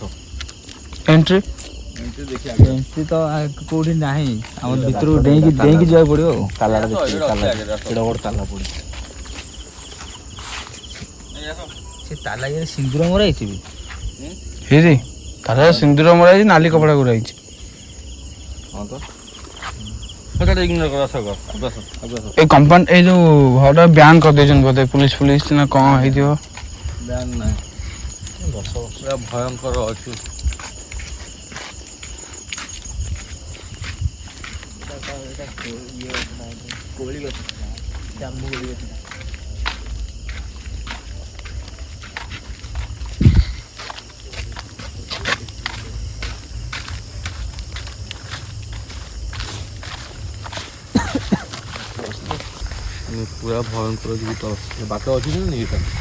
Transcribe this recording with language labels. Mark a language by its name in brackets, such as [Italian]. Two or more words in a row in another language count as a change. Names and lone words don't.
[Odia] ଏଣ୍ଟ୍ରି ତ କୋଉଠି ନାହିଁ ଆମ ଭିତରକୁ ଡେଇଁକି ଯିବାକୁ ପଡ଼ିବ ଆଉ ତାଲାଟା ଦେଖିବ କେଡ଼େ ବଡ଼ ତାଲା ପଡ଼ିଛି ସେ ତାଲା ଇଏରେ ସିନ୍ଦୁର ମରା ହେଇଛି ବି ହେଇରେ ତାର ସିନ୍ଦୁର ମରା ହେଇଛି ନାଲି କପଡ଼ା ଗୁରା ହେଇଛି ହଁ ତ [Bangla] এই কম্পাউন্ড এই যে ঘরটা ব্যান [Odia] କରିଦେଇଛନ୍ତି ବୋଧେ পুলিশ ନା କ'ଣ ହେଇଥିବ ବ୍ୟାନ୍ ନାହିଁ ପୁରା ଭୟଙ୍କର ଅଛି କୋଳି ଗଛ ଜାମୁ କୋଳି ଗଛ ପୁରା ଭୟଙ୍କର ବାଟ ଅଛି ନା ଏଇଟା